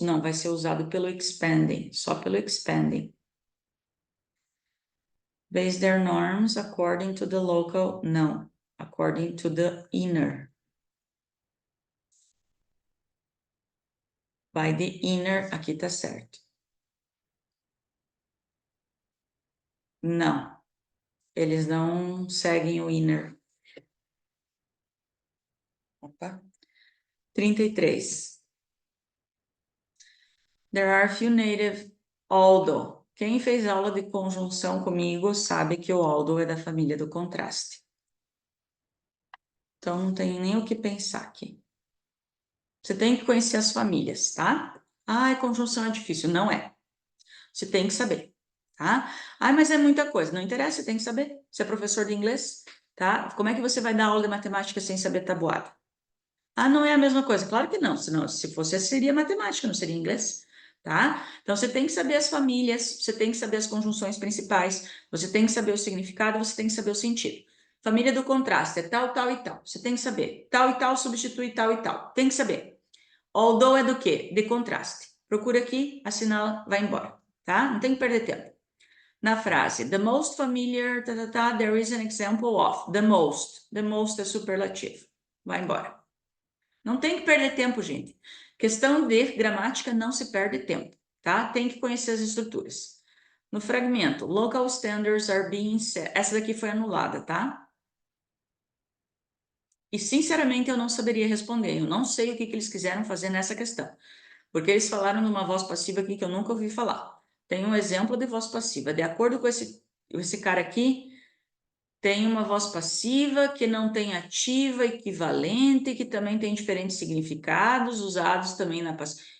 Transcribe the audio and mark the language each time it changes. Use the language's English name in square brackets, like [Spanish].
[Portuguese] Não, vai ser usado pelo expanding, só pelo expanding. [English] Base their norms according to the local, [Portuguese] não, [English] according to the inner. By the inner, [Portuguese] aqui tá certo. Não, eles não seguem o inner. Opa. 33. [English] There are few native, although. [Portuguese] Quem fez aula de conjunção comigo sabe que o although é da família do contraste. Então, não tem nem o que pensar aqui. Você tem que conhecer as famílias, tá? Ah, conjunção é difícil. Não é. Você tem que saber, tá? Ah, mas é muita coisa. Não interessa, você tem que saber. Você é professor de inglês, tá? Como é que você vai dar aula de matemática sem saber tabuada? Ah, não é a mesma coisa. Claro que não. Senão, se fosse, seria matemática, não seria inglês, tá? Então, você tem que saber as famílias, você tem que saber as conjunções principais, você tem que saber o significado, você tem que saber o sentido. Família do contraste é tal, tal e tal. Você tem que saber. Tal e tal substitui tal e tal. Tem que saber. Although é do quê? De contraste. Procura aqui, assinala, vai embora, tá? Não tem que perder tempo. Na frase, [English] the most familiar, there is an example of. The most. The most [Portuguese] é superlativo. Vai embora. Não tem que perder tempo, gente. Questão de gramática não se perde tempo, tá? Tem que conhecer as estruturas. No fragmento, [English] local standards are being set. [Portuguese] Essa daqui foi anulada, tá? E, sinceramente, eu não saberia responder. Eu não sei o que eles quiseram fazer nessa questão. Porque eles falaram numa voz passiva aqui que eu nunca ouvi falar. Tem um exemplo de voz passiva. De acordo com esse cara aqui, tem uma voz passiva que não tem ativa equivalente, que também tem diferentes significados usados também na passiva.